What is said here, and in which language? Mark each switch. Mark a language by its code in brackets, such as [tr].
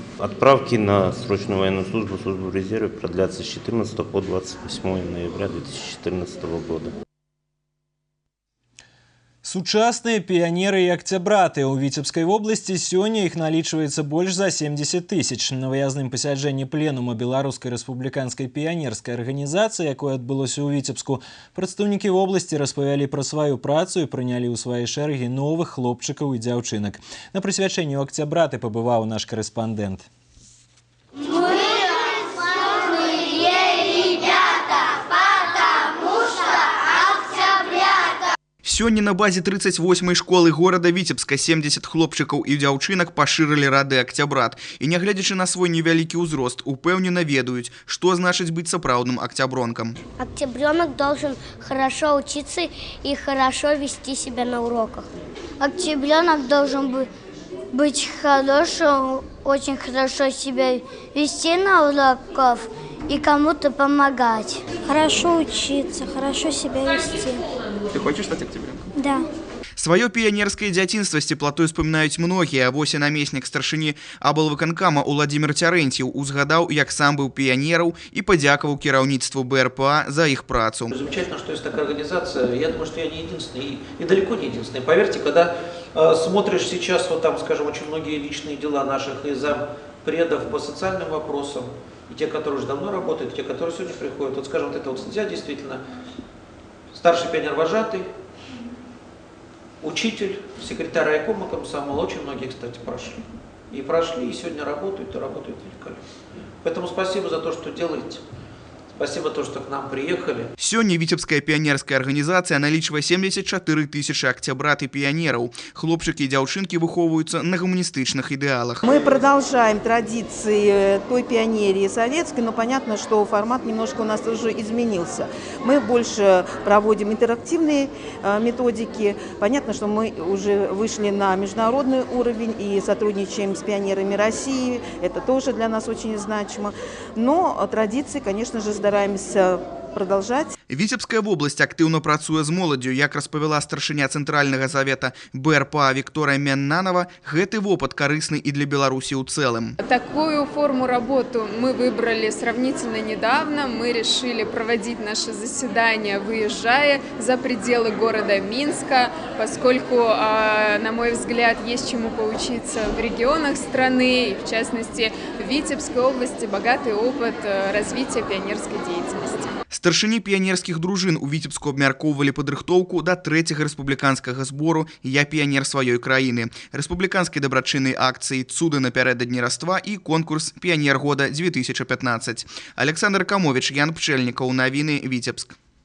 [ru] Отправки на срочную военную службу в резерве продлятся с 14 по 28 ноября 2014 года. [be] Сучасныя піянеры і акцябраты. У Віцебскай вобласці сёння іх налічваецца больш за 70 тысяч. На выязным пасяджэнні пленума Беларускай рэспубліканскай піянерскай арганізацыі, якое адбылося ў Віцебску, прадстаўнікі вобласці распавялі пра сваю працу і прынялі ў свае шэрагі новых хлопчыкаў і дзяўчынак. На прысвячэнні ў акцябраты пабываў наш карэспандэнт. Сёння на базе 38-й школы горада Віцебска 70 хлопчыкаў і дзяўчынак пашырылі рады акцябрат. І нягледзячы на свой невялікі ўзрост, упэўнена ведаюць, што значыць быць сапраўдным акцябронкам. [ru] Октябренок должен хорошо учиться и хорошо вести себя на уроках. Октябренок должен быть хорошим, очень хорошо себя вести на уроках и кому-то помогать. Хорошо учиться, хорошо себя вести. Ты хочешь стать октябренком? Да. [be] Сваё піянерскае дзяцінства з цеплатой успамінаюць многія. Вось і намеснік старшыні аблвыканкама Уладзімір Цярэнціў узгадаў, як сам быў піянераў і падзякаваў кіраўніцтву БРПА за іх працу. [ru] Замечательно, что есть такая организация. Я думаю, что я не единственный и далеко не единственный. Поверьте, когда смотришь сейчас, вот там, скажем, очень многие личные дела наших и зампредов по социальным вопросам, и те, которые уже давно работают, и те, которые сегодня приходят, вот, скажем, вот эта вот статья действительно старший пионер-вожатый, учитель, секретарь райкома комсомола, очень многие, кстати, прошли. И сегодня работают, и работают великолепно. Поэтому спасибо за то, что делаете. Спасибо за то, что к нам приехали. [be] Сёння Віцебская піянерская арганізацыя налічвае 74 тысячи акцябрат і піянераў. Хлопчыкі і дзяўчынкі выхоўваюцца на гуманістычных ідэалах. [ru] Мы продолжаем традиции той пионерии советской, но понятно, что формат немножко у нас уже изменился. Мы больше проводим интерактивные методики. Понятно, что мы уже вышли на международный уровень и сотрудничаем с пионерами России. Это тоже для нас очень значимо. Но традиции, конечно же, стараемся продолжать. [be] Віцебская вобласць актыўна працуе з моладдзю. Як распавяла старшыня Цэнтральнага завета БРПА Виктория Меннанова, гэты вопыт карысны і для Беларуси ў цэлым. [ru] Такую форму работы мы выбрали сравнительно недавно. Мы решили проводить наше заседание, выезжая за пределы города Минска, поскольку, на мой взгляд, есть чему поучиться в регионах страны, в частности, в Витебской области богатый опыт развития пионерской деятельности. [be] Старшыні піянерскіх дружын у Віцебску абмяркоўвалі падрыхтоўку да 3-го рэспубліканскага збору «Я піянер сваёй краіны», рэспубліканскай дабрачыннай акцыі «Цуды напярэдадні Раства» і конкурс «Піянер года 2015». Александр Камович, Ян Пчэльнікаў, навіны, Віцебск.